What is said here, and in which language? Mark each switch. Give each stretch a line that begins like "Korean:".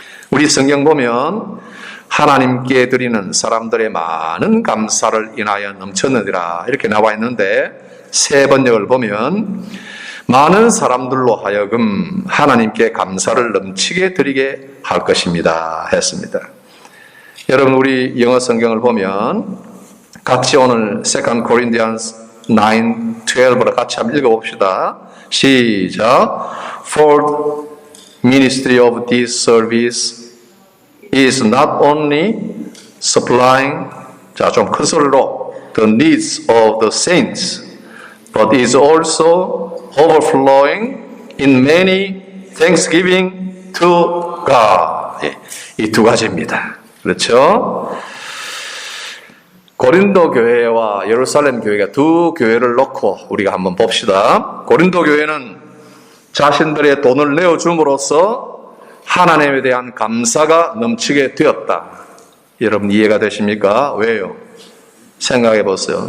Korean: 우리 성경 보면 하나님께 드리는 사람들의 많은 감사를 인하여 넘쳤느니라 이렇게 나와 있는데, 세 번역을 보면 많은 사람들로 하여금 하나님께 감사를 넘치게 드리게 할 것입니다 했습니다. 여러분, 우리 영어 성경을 보면 같이 오늘 2 Corinthians 9:12로 같이 한번 읽어봅시다. 시작.
English: For ministry of this service is not only supplying,
Korean: 자, 좀 큰 소리로,
English: the needs of the saints, but is also overflowing in many thanksgiving to God.
Korean: 이 두 가지입니다. 그렇죠? 고린도 교회와 예루살렘 교회가 두 교회를 놓고 우리가 한번 봅시다. 고린도 교회는 자신들의 돈을 내어줌으로써 하나님에 대한 감사가 넘치게 되었다. 여러분 이해가 되십니까? 왜요? 생각해 보세요.